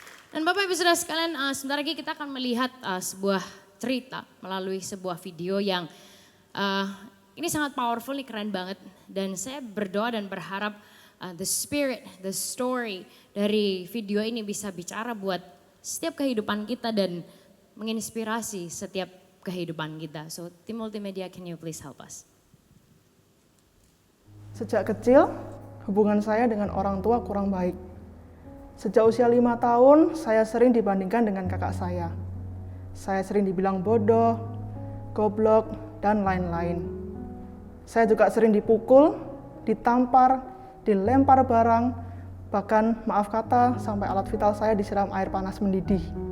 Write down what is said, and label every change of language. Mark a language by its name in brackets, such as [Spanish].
[Indonesian] Dan Bapak Ibu Saudara sekalian, sebentar lagi kita akan melihat sebuah cerita melalui sebuah video yang ini sangat powerful, ini keren banget. Dan saya berdoa dan berharap [English] the spirit, the story [Indonesian] dari video ini bisa bicara buat setiap kehidupan kita dan menginspirasi setiap kehidupan kita. [English] So tim multimedia, can you please help us? [Indonesian] Sejak kecil, hubungan saya dengan orang tua kurang baik. Sejak usia 5 tahun, saya sering dibandingkan dengan kakak saya. Saya sering dibilang bodoh, goblok, dan lain-lain. Saya juga sering dipukul, ditampar, dilempar barang, bahkan maaf kata sampai alat vital saya disiram air panas mendidih.